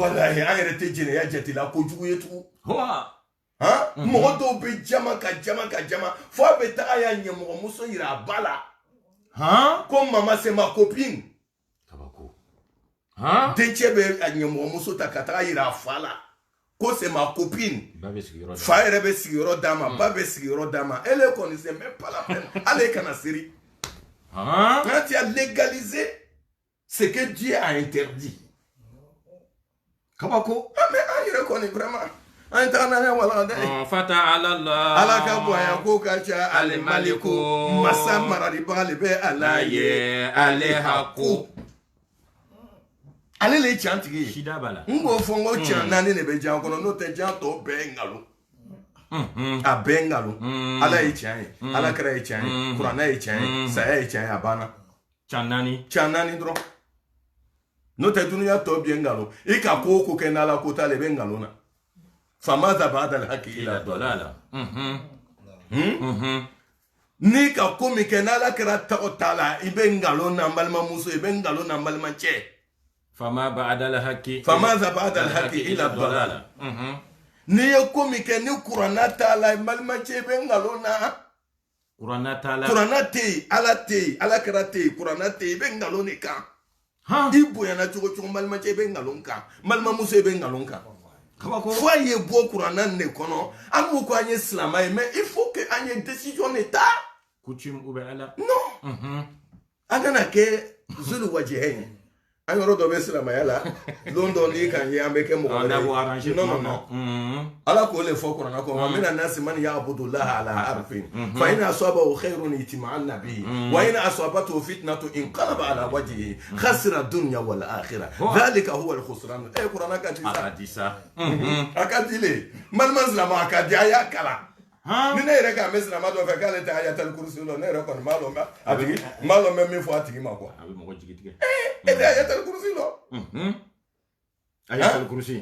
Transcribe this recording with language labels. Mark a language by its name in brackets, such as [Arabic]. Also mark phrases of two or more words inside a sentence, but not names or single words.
[Bambara] wallahi an yɛrɛ tɛ jɛnɛya jatela kojugu ye tugun mɔgɔ dɔw bɛ jama ka jama fo a bɛ taga y'a ɲɛmɔgɔmuso yira a ba la ko mama [French] c'est ma copine [Bambara] kabako dencɛ bɛ a ɲɛmɔgɔmuso ta ka taga yira a fa la ko [French] c'est ma copine [Bambara] fa yɛrɛ bɛ sigiyɔrɔ d'a ma ba bɛ sigiyɔrɔ d'a ma elle kɔni [French] c'est même pas la peine [Bambara] ale kana siri [French] quand tu as légalisé ce que Dieu a interdit [Bambara] kabako mais an yɛrɛ kɔni vraiment an taga n'a ye wala dɛ [Arabic] فتعالى الله [Bambara] ala ka bonya ko ka ca ale maliku masa mararibaga le bɛ ala ye ale hako ale le ye can tigi ye sida b'a la n k'o fɔ n ko can naani de bɛ jan kɔnɔ n'o tɛ jan tɔ bɛɛ ye nkalon a bɛɛ ye nkalon ala ye can ye ala kɛra ye can ye kuranɛ ye can ye saya ye can ye a banna can naani dɔrɔn n'o tɛ dunuya tɔ bɛɛ ye nkalon i ka ko o ko kɛ n'ala ko t'ale bɛ nkalon na [Arabic] فماذا بعد الحق إلا الضلال [Bambara] ni ka ko min kɛ n'ala kɛra tɔgɔ t'a la i bɛ nkalon na n balimamuso i bɛ nkalon na n balimancɛ [Arabic] فماذا بعد الحق إلا الضلال [Bambara] n'i ye ko min kɛ ni kuranna t'a la n balimancɛ i bɛ nkalon na kuranna t'a la kuranna tɛ yen ala tɛ yen ala kɛra tɛ yen kuranna tɛ yen i bɛ nkalon de kan i bonyana cogo cogo n balimancɛ i bɛ nkalon kan n balimamuso i bɛ nkalon kan fo an ye bɔ kuranna ne kɔnɔ an b'u ko an ye silama ye mais [French] il faut que [Bambara] an ye décision de ta [French] coutume ou bien ala [Bambara] non an kana kɛ zulu wajihɛ ye an yɔrɔ dɔ bɛ silamaya la don dɔ n'i kan ye an bɛ kɛ mɔgɔ wɛrɛ ye non ala k'o le fɔ kuranna kɔnɔ [Arabic] ومن الناس من يعبد الله على حرف فإن أصابه خير اطمأن به وإن أصابته فتنة انقلب على وجهه خسر الدنيا والآخرة ذلك هو الخسران [Bambara] kuranna ka di sa a ka di le malima silama a ka di a y'a kala ni ne yɛrɛ k'an bɛ silama dɔ fɛ k'ale tɛ ayatal kursi la ne yɛrɛ kɔni m'a lɔn bɛ min fɔ a tigi ma quoi a bɛ mɔgɔ jigi tigɛ e tɛ ayatal kursi la ayatal kursi